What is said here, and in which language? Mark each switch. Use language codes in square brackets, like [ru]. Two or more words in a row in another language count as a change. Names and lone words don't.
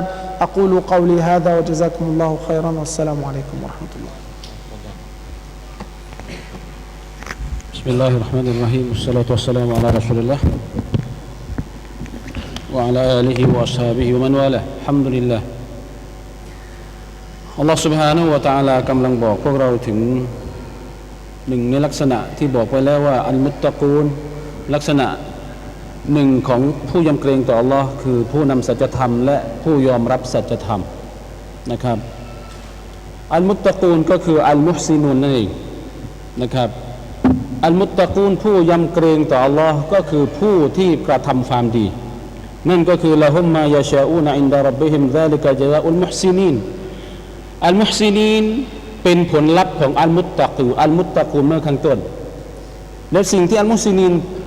[ar] أقول قولي هذا وجزاكم الله خيرا والسلام عليكم ورحمة الله. بسم الله الرحمن الرحيم والصلاة والسلام على رسول الله وعلى آله وأصحابه ومن والاه. الحمد لله. [th] อัลลอฮฺ سبحانه และ تعالى กำลังบอกพวกเราถึงหนึ่งในลักษณะที่บอกไปแล้วว่าอัลมุตตะกูนลักษณะหนึ่งของผู้ยำเกรงต่ออัลลอฮ์คือผู้นำสัจธร รมและผู้ยอมรับสัจธรรมนะครับอัลมุตตะกูนก็คืออัลมุฮซินูนนั่นเองนะครับอัลมุตตะกูนผู้ยำเกรงต่ออัลลอฮ์ก็คือผู้ที่กระทำความดีนั่นก็คือ [ar] لهم ما يشاءون عند ربهم ذلك جزاء المحسنين [th] อัลมุฮซินีนเป็นผลลัพธ์ของอัลมุตตะกูอัลมุตตะกูเมื่อข้างต้นและสิ่งที่อัลมุฮซินีน